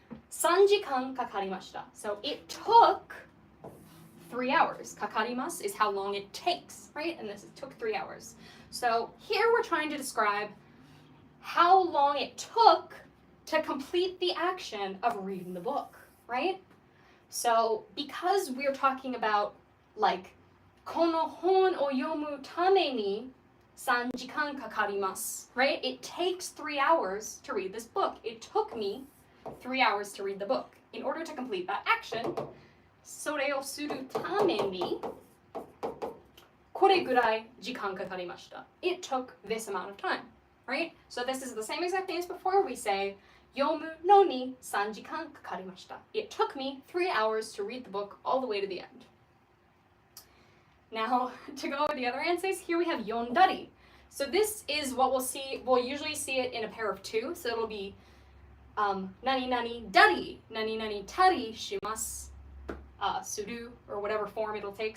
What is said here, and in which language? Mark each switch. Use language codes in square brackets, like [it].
[ja] 3時間かかりました. [en] So it took 3 hours. かかります is how long it takes, right? And this took 3 hours. So here we're trying to describe how long it took to complete the action of reading the book, right? So because we're talking about like [ja] この本を読むために3時間かかります, [en] right? It takes 3 hours to read this book. It took me 3 hours to read the book. In order to complete that action, [ja] それをするためにこれぐらい時間かかりました. [en] It took this amount of time, right? So this is the same exact thing as before. We say [ja] 読むのに3時間かかりました. [en] It took me 3 hours to read the book all the way to the end. Now, to go over the other answers, here we have yondari. So this is what we'll usually see it in a pair of 2. So it'll be [ja] nani nani dari, nani nani tari shimasu, [en] suru, or whatever form it'll take.